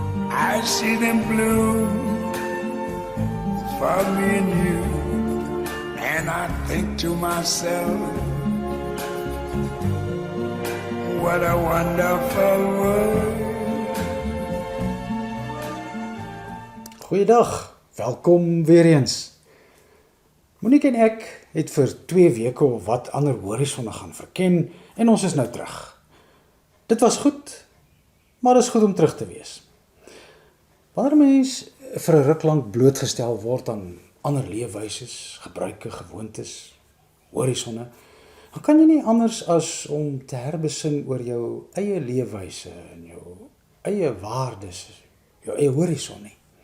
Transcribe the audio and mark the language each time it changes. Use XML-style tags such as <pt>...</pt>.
<en>I see them bloom for me and you. And I think to myself, what a wonderful world.</en> <af>Goeiedag, welkom weer eens. Monique en ek het vir 2 weke of wat ander horisonne gaan verken en ons is nou terug. Dit was goed, maar is goed om terug te wees. Wanneer mens vir 'n ruk lank blootgestel word aan ander leefwyses, gebruike, gewoontes, horisonne, dan kan jy nie anders as om te herbesin oor jou eie leefwyse en jou eie waardes, jou eie horison nie.</af>